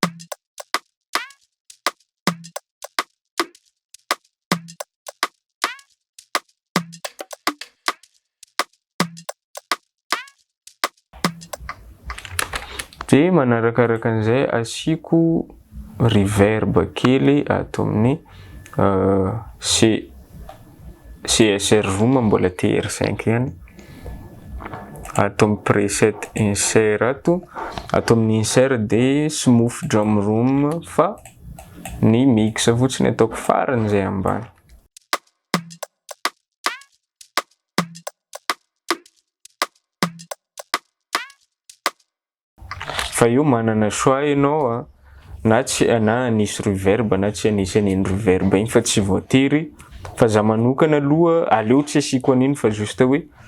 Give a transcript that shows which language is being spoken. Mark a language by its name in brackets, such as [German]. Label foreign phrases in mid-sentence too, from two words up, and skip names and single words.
[Malagasy] de manarakaraka an'izay asiko reverb kely ato amin'ny CSR room mbola TR5 ihany ato amin'ny [English] preset insert [Malagasy] ato amin'ny insert de [English] smooth drum room [Malagasy] fa ny mix fotsiny ataoko farany zay ambany fa io manana choix ianao na tsy anisy reverb na tsy anisy an'iny reverb iny fa tsy voatery fa za manokana aloha aleo tsy asiko an'iny fa juste hoe